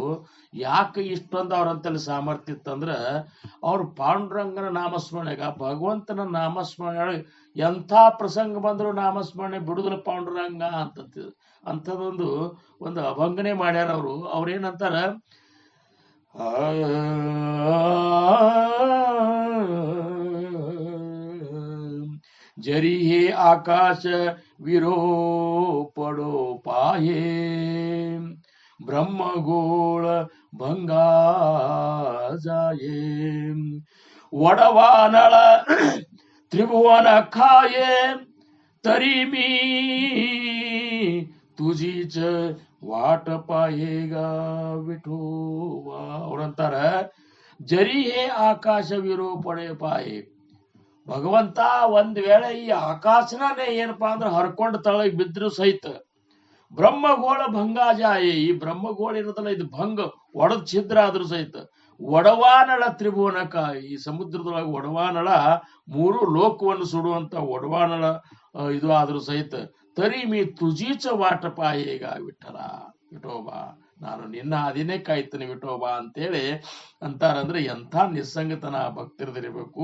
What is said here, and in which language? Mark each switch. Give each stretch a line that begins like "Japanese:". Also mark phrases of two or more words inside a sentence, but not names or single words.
Kannada: ಯಾಕೆ ಇಷ್ಟೊಂದು ಅವ್ರಂತಲ್ಲಿ ಸಾಮರ್ಥ್ಯ ಇತ್ತಂದ್ರ, ಅವ್ರು ಪಾಂಡುರಂಗನ ನಾಮಸ್ಮರಣೆಗ ಭಗವಂತನ ನಾಮಸ್ಮರಣೆ ಎಂಥ ಪ್ರಸಂಗ ಬಂದ್ರು ನಾಮಸ್ಮರಣೆ ಬಿಡುದಿಲ್ಲ ಪಾಂಡುರಂಗ ಅಂಥದ್ದೊಂದು ಅಭಂಗನೆ ಮಾಡ್ಯಾರ ಅವರು. ಅವ್ರೇನಂತಾರ,
Marathi: जरी हे आकाश विरोपडो पाहे ब्रह्मगोळ भंगा जाये वडवानळ त्रिभुवन खाये तरी मी तुझीच वाट पायेगा विठोबा.
Kannada: ಅವ್ರಂತಾರ
Marathi: जरी हे आकाशविरो पडे पाहे.
Kannada: ಭಗವಂತ ಒಂದ್ ವೇಳೆ ಈ ಆಕಾಶನೇ ಏನಪ್ಪಾ ಅಂದ್ರೆ ಹರ್ಕೊಂಡು ತಳಗ್ ಬಿದ್ರು ಸಹಿತ ಬ್ರಹ್ಮಗೋಳ ಭಂಗಾಜಾಯೆ, ಈ ಬ್ರಹ್ಮಗೋಳ ಇರೋದಲ್ಲ ಇದು ಭಂಗ ಒಡದ್ ಛಿದ್ರ ಆದ್ರೂ ಸಹಿತ ಒಡವಾನಳ ತ್ರಿಭುವನಕ, ಈ ಸಮುದ್ರದೊಳಗೆ ಒಡವಾನಳ ಮೂರು ಲೋಕವನ್ನು ಸುಡುವಂತ ಒಡವಾನಳ ಇದು ಆದ್ರೂ ಸಹಿತ
Marathi: तरी मी तुझीच वाट पाहे गा
Kannada: ವಿಠಲ ವಿಠೋಬಾ, ನಾನು ನಿನ್ನ ಅದಿನೇ ಕಾಯ್ತೀನಿ ವಿಠೋಬಾ ಅಂತೇಳಿ ಅಂತಾರಂದ್ರೆ ಎಂಥ ನಿಸ್ಸಂಗತನ ಭಕ್ತರದಿರಬೇಕು.